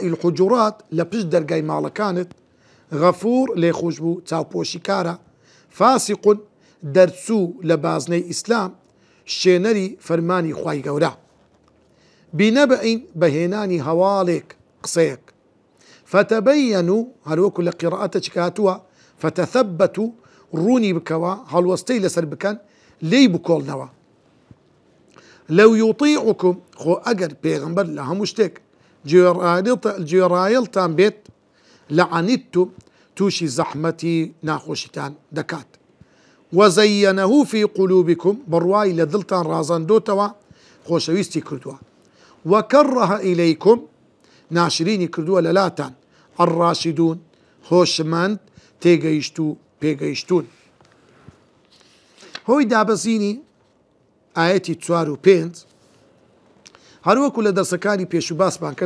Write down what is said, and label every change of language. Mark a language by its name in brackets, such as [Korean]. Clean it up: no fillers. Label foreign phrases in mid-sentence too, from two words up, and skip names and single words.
[Central Kurdish] الحجورات لە پشت دەرگای ماڵەکانت، غەفوور لێخۆش بوو چاوپۆشی کارە، فاسقون دەرچوو لە بازنەی ئیسلام، شێنەری فەرمانی خوای گەورە، بینەبئین بەهێنانی هەواڵێک قسەیەک، فتەبەینوا هەروەکو لە قیرەئەتە هاتووە فتەثەبەتوا ڕوونی بکەوە هەڵوەستەی لەسەر بکەن لێی بکۆڵنەوە. لەو یوطیعکم خۆ ئەگەر پێغەمبەر لە هەموو شتێک گوێڕایەڵتان بێت لەعنیتتم تووشی زەحمەتی ناخۆشیتان دەکات. [Arabic] وزينه في قلوبكم [Central Kurdish] بڕوای لە دڵتان ڕازاندۆتەوە خۆشەویستی کردووە، [Arabic] وكره إليكم [Central Kurdish] ناشرینی کردووە لەلاتان الراشدون هۆشمەند تێگەیشت و پێگەیشتون. هۆی دابەزینی ئاەتی 4 و 5 هەروەکو لە دەرسەکانی پێش و باسمان کرد.